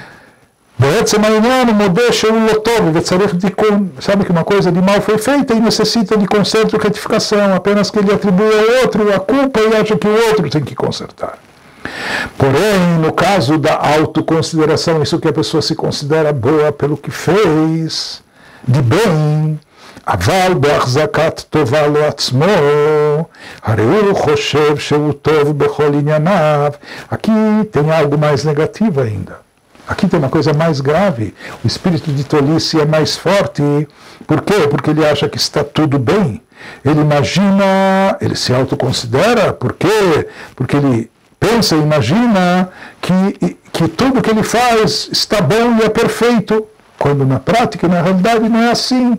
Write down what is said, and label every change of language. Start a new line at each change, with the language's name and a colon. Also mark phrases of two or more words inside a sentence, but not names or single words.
Portuguese: Sabe que uma coisa de mal foi feita e necessita de conserto e retificação, apenas que ele atribui ao outro a culpa e acha que o outro tem que consertar. Porém, no caso da autoconsideração, isso que a pessoa se considera boa pelo que fez, de bem,
Hebrew: אבל בהחזקת טובה לעצמו, הרי הוא חושב שהוא טוב בכל ענייניו.
Portuguese: Aqui tem algo mais negativo ainda. Aqui tem uma coisa mais grave. O espírito de tolice é mais forte. Por quê? Porque ele acha que está tudo bem. Ele imagina, ele se autoconsidera. Por quê? Porque ele pensa e imagina que tudo que ele faz está bom e é perfeito, quando na prática, na realidade, não é assim.